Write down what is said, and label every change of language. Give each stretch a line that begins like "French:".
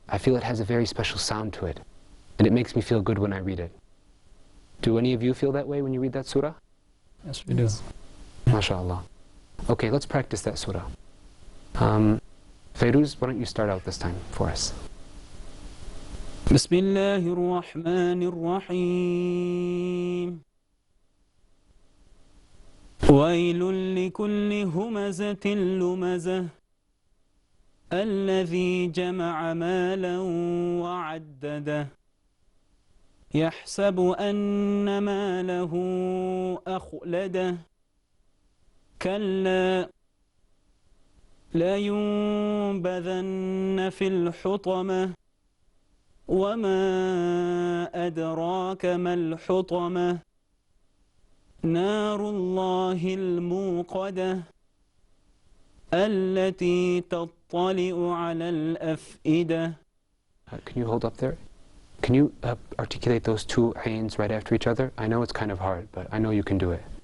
English: I feel it has a very special sound to it. And it makes me feel good when I read it. Do any of you feel that way when you read that surah? Yes, we do. MashaAllah. Okay, let's practice that surah. Fairuz, why don't you start out this time for us?
Arabic: بسم الله الرحمن الرحيم ويل لكل همزة لمزة الذي جمع مالا وعدده يحسب أن ماله أخلده كلا لينبذن في الحطمة وما أدراك ما الحطمة نار الله الموقدة التي تطلع على الأفئدة.
English: Can you hold up there? Can you articulate those two ains right after each other? I know it's kind of hard, but I know you can do it.